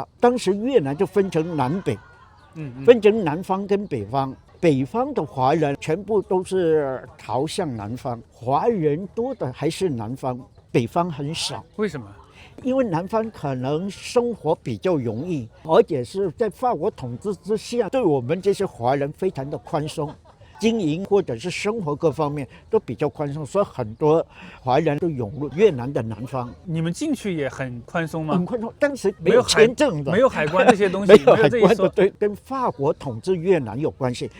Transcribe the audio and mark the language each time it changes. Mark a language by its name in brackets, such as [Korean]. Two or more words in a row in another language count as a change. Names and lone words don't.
[Chinese] 當時越南就分成南北，分成南方跟北方。北方的華人全部都是逃向南方，華人多的還是南方，北方很少。為什麼？因為南方可能生活比較容易，而且是在法國統治之下，對我們這些華人非常的寬鬆，經營或者是生活各方面都比較寬鬆，所以很多華人都湧入越南的南方。你們進去也很寬鬆嗎？很寬鬆，當時沒有簽證的，沒有海關這些東西，沒有海關的，對，跟法國統治越南有關係。